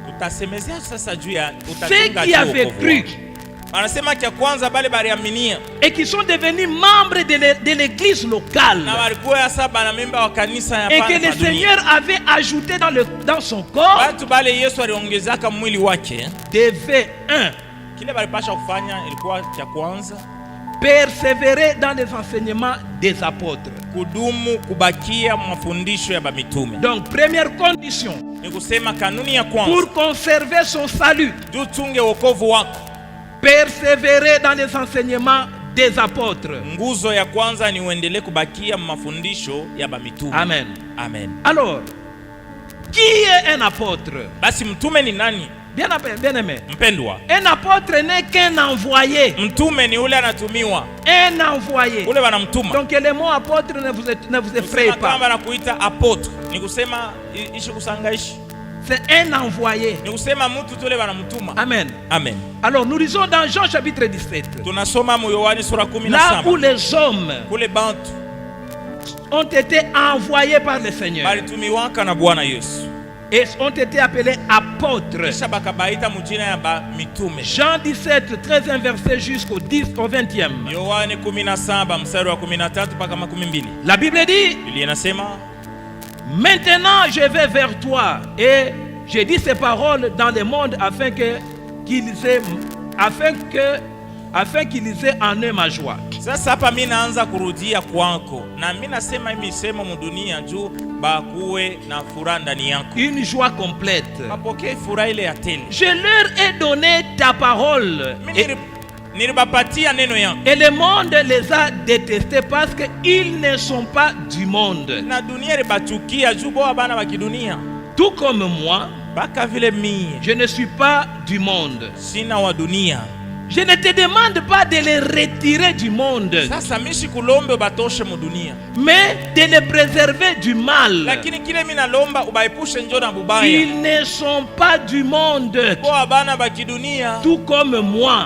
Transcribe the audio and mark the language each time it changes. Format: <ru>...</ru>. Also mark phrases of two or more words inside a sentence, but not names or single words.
<fr>Ceux qui avaient cru et qui sont devenus membres de l'église locale et que le Seigneur avait ajouté dans son corps devaient persévérer dans les enseignements des apôtres.</fr> <sw>Kudumu kubakia mafundisho ya bamitume.</sw> <fr>Donc première condition,</fr> <sw>ni kusema kanuni ya kwanza,</sw> <fr>pour conserver son salut,</fr> <sw>jutunge wokovu wako,</sw> <fr>persévérer dans les enseignements des apôtres.</fr> <sw>Nguzo ya kwanza ni uendelee kubakia mafundisho ya bamitume. Amen. Amen.</sw> <fr>Alors, qui est un apôtre?</fr> <sw>Basi mtume ni nani?</sw> <fr>Bien aimé.</fr> <sw>Mpendwa.</sw> <fr>Un apôtre n'est qu'un envoyé.</fr> <sw>Mtume ni ule anatumiwa.</sw> <fr>Un envoyé.</fr> <sw>Ule wanamtuma.</sw> <fr>Donc le mot apôtre ne vous effraie pas.</fr> <sw>Kama nakuita apôtre, ni kusema ishi kusangaishi.</sw> <fr>C'est un envoyé.</fr> <sw>Ni kusema mtu tule wanamtuma. Amen. Amen.</sw> <fr>Alors nous lisons dans Jean chapitre 17.</fr> <sw>Tunasoma mu Yohani sura 17.</sw> <fr>Là où les hommes</fr> <sw>kule bantu</sw> <fr>ont été envoyés par le Seigneur.</fr> <sw>Balitumiwaka na Bwana Yesu.</sw> <fr>Et ont été appelés apôtres. Jean 17, 13 verset jusqu'au 10 au 20e. La Bible dit: maintenant je vais vers toi et je dis ces paroles dans le monde afin qu'ils aient en eux ma joie.</fr> <sw>Sasa hapa mimi naanza kurudia kwako na mimi nasema hii misemo mudunia juu bakuwe na furaha ndani yako.</sw> <fr>Une joie complète.</fr> <sw>Mapokee furaha ile ya tele.</sw> <fr>Je leur ai donné ta parole.</fr> <sw>Nilibapatia neno yako.</sw> <fr>Et le monde les a détestés parce qu'ils ne sont pas du monde.</fr> <sw>Na dunia ilibachukia juu bo bana wa kidunia.</sw> <fr>Tout comme moi,</fr> <sw>baka vile mimi,</sw> <fr>je ne suis pas du monde.</fr> <sw>Sina wa dunia.</sw> <fr>Je ne te demande pas de les retirer du monde, mais de les préserver du mal. Ils ne sont pas du monde, tout comme moi.</fr>